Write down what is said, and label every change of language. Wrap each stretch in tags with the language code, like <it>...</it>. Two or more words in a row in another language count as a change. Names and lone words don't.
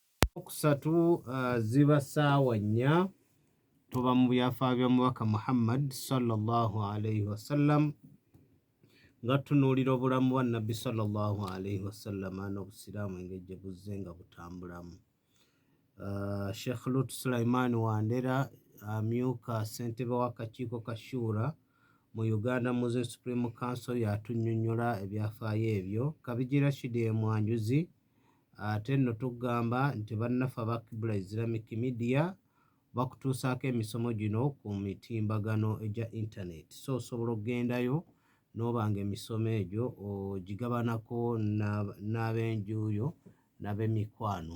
<lg>okusatu ziba ssaawa 4 tuba mu byafaayo bya mubaka Muhammad</lg> <ar>صلى الله عليه وسلم</ar> <lg>nga tunuulira obulamu bwa nabbi</lg> <ar>صلى الله عليه وسلم</ar> <lg>n'obusiraamu engeri gye buzze nga butambulamu. Sheikh Lut Sulaiman Wandera amyuka ssentebe w'akakiiko ka Shura mu Uganda Muslim Supreme Council yatunnyonnyola ebyafaayo ebyo. Kabiji Rashid Mwanjuzi ate nno tugamba nti bannaffe aba Kibula Islamic Media bakutuusaako emisomo gino ku mitimbagano egya internet, so osobola okugendayo n'obanga emisomo egyo ogigabanako n'ab'enjuuyo n'ab'emikwano.</lg>